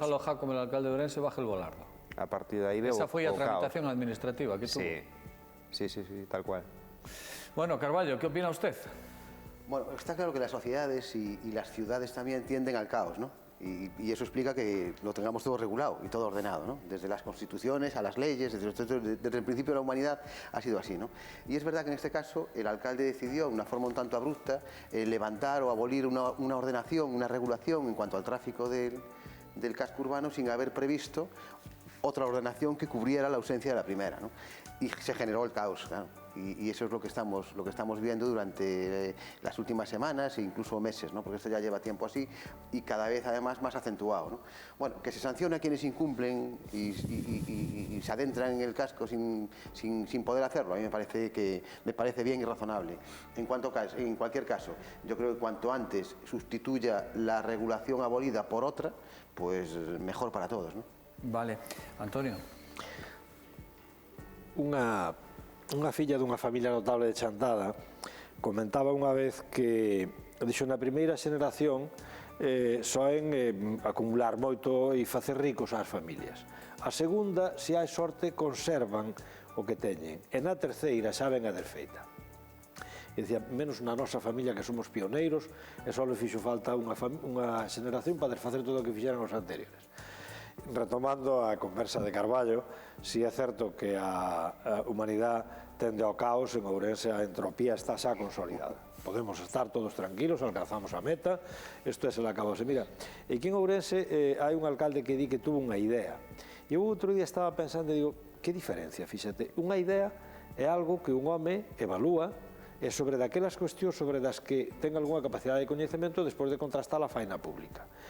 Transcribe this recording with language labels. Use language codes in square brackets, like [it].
[es] Soy Gonzalo Jácome, el alcalde de Ourense, baja el volardo. [gl] A partir de aí veo o caos. Esa foi a tramitación administrativa que tuvo. Sí, tal cual. [es] Bueno, Carballo, ¿qué opina usted? Bueno, está claro que las sociedades y las ciudades también tienden al caos, ¿no? Y eso explica que lo tengamos todo regulado y todo ordenado, ¿no? Desde las constituciones a las leyes, desde el principio de la humanidad ha sido así, ¿no? Y es verdad que en este caso el alcalde decidió, de una forma un tanto abrupta, levantar o abolir una ordenación, una regulación en cuanto al tráfico del casco urbano sin haber previsto otra ordenación que cubriera la ausencia de la primera, ¿no? Y se generó el caos, claro. Y eso es lo que estamos viendo durante las últimas semanas e incluso meses, ¿no? Porque esto ya lleva tiempo así y cada vez además más acentuado, ¿no? Bueno, que se sancione a quienes incumplen y se adentran en el casco sin poder hacerlo, a mí me parece bien y razonable. En cualquier caso, yo creo que cuanto antes sustituya la regulación abolida por otra, pues mejor para todos, ¿no? Vale. Antonio. [gl] Unha filla dunha familia notable de Chantada comentaba unha vez que dixo na primeira xeración soen acumular moito e facer ricos ás familias. A segunda, se hai sorte, conservan o que teñen. E na terceira xa ven a desfeita. E dicía, menos na nosa familia que somos pioneiros e só le fixo falta unha xeración para desfacer todo o que fixeran os anteriores. Retomando a conversa de Carballo, si é certo que a humanidade tende ao caos, en Ourense a entropía está xa consolidada. Podemos estar todos tranquilos, alcanzamos a meta, isto é se la acabou. Mira, aquí en Ourense hai un alcalde que di que tuvo unha idea. E eu outro día estaba pensando e digo, que diferencia, fíxate, unha idea é algo que un home evalúa e sobre daquelas cuestións sobre das que ten algunha capacidade de coñecemento despois de contrastar a faena pública.